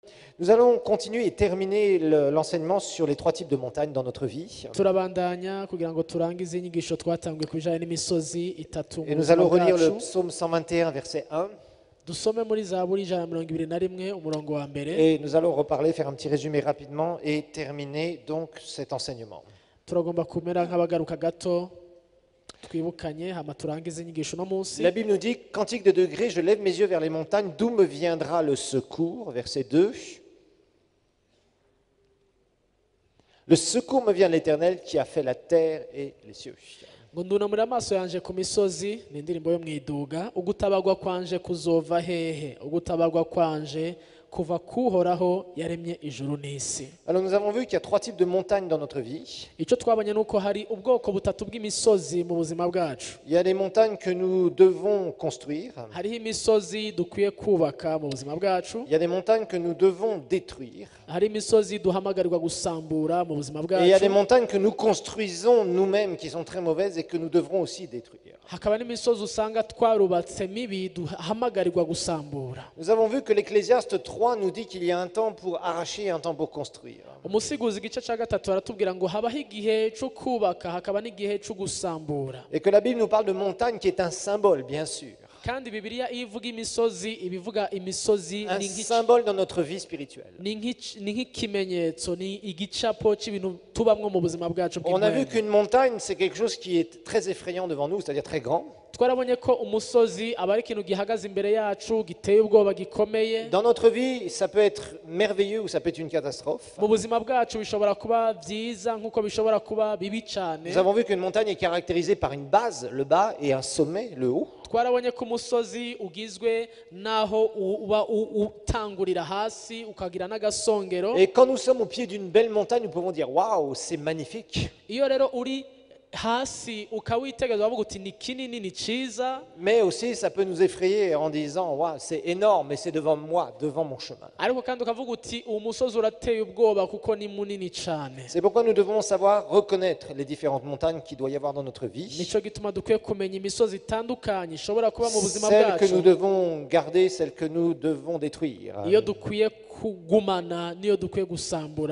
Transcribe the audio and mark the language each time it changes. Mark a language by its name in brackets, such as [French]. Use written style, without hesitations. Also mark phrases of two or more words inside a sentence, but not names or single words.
[French] Nous allons continuer et terminer l'enseignement sur les 3 types de montagnes dans notre vie. [Kinyarwanda] turabandanya kugira ngo turangize inyigisho twatangiye ku bijyanye n'imisozi itatu [French] Et [Kinyarwanda] mu [French] nous [Kinyarwanda] buzima [French] allons relire le [Kinyarwanda] bwacu. [French] psaume 121, verset 1. [Kinyarwanda] Dusome muri zaburi 121 umurongo wa mbere. [French] Et nous allons reparler, faire un petit résumé rapidement et terminer donc cet enseignement. [Kinyarwanda] Turagomba kumera nk'abagaruka gato twibukanye hama turangize inyigisho no munsi. [French] La Bible nous dit, Cantique de degrés, je lève mes yeux vers les montagnes, d'où me viendra le secours, verset 2. Le secours me vient de l'Éternel qui a fait la terre et les cieux. [Rundi] ngo ndunamura amaso yanje ku misozi ni indirimbo yo mwiduga ugutabarwa kwanje kuzova hehe ugutabarwa kwanje kuva kuhoraho yaremye ijuru n'isi. [French] Alors nous avons vu qu'il y a 3 types de montagnes dans notre vie. [Kinyarwanda] Icyo twabonye nuko hari ubwoko butatu bw'imisozi mu buzima bwacu. [French] Il y a des montagnes que nous devons construire. [Kinyarwanda] Hariho imisozi dukwiye kubaka mu buzima bwacu. [French] Il y a des montagnes que nous devons détruire. [Kinyarwanda] Hari imisozi duhamagarirwa gusambura mu buzima [French] Et il y a des [Kinyarwanda] bwacu. [French] montagnes que nous construisons nous-mêmes qui sont très mauvaises et que nous devrons aussi détruire. [Kinyarwanda] Hakaba n'imisozi usanga twarubatse mibi duhamagarirwa gusambura. [French] Nous avons vu que l'Ecclésiaste 3 nous dit qu'il y a un temps pour arracher et un temps pour construire. [Kinyarwanda] Umusiguzi igice cya gatatu aratubwira ngo habaho igihe cyo kubaka hakaba n'igihe cyo gusambura. [French] Et que la Bible nous parle de montagne qui est un symbole, bien sûr. [Kinyarwanda] Kandi Bibiliya iyo ivuga imisozi ibivuga imisozi [French] Un [Kinyarwanda] ni [French] symbole dans notre vie spirituelle. [Kinyarwanda] nk'ikimenyetso ni igicapo cy'ibintu tubamwo mu buzima bwacu [French] On a vu [Kinyarwanda] bw'imana. [French] qu'une montagne, c'est quelque chose qui est très effrayant devant nous, c'est-à-dire très grand. [Kinyarwanda] Twarabonye ko umusozi aba ari ikintu gihagaze imbere yacu giteye ubwoba gikomeye. [French] Dans notre vie, ça peut être merveilleux ou ça peut être une catastrophe. [Kinyarwanda] Mu buzima bwacu bishobora kuba byiza nk'uko bishobora kuba bibi cyane. [French] Nous avons vu qu'une montagne est caractérisée par une base, le bas, et un sommet, le haut. [Kinyarwanda] Twarabonye ko umusozi ugizwe n'aho uba utangurira hasi ukagira n'agasongero. [French] Et quand nous sommes au pied d'une belle montagne, nous pouvons dire « Waouh, c'est magnifique !» [Kinyarwanda] Iyo rero uri hasi ukawitegereza wavuga uti ni kinini ni cyiza. [French] Mais aussi, ça peut nous effrayer en disant « Waouh, c'est énorme, et c'est devant moi, devant mon chemin. » [Kinyarwanda] Ariko kandi ukavuga uti uwo musozi urateye ubwoba kuko ni munini cyane. [French] C'est pourquoi nous devons savoir reconnaître les différentes montagnes qu'il doit y avoir dans notre vie. [Kinyarwanda] Nicyo gituma dukwiye kumenya imisozi itandukanye ishobora kuba mu buzima [French] Celles que nous [Kinyarwanda] bwacu. [French] devons garder, celles que nous devons détruire. [Kinyarwanda] Iyo dukwiye kugumana niyo dukwiye gusambura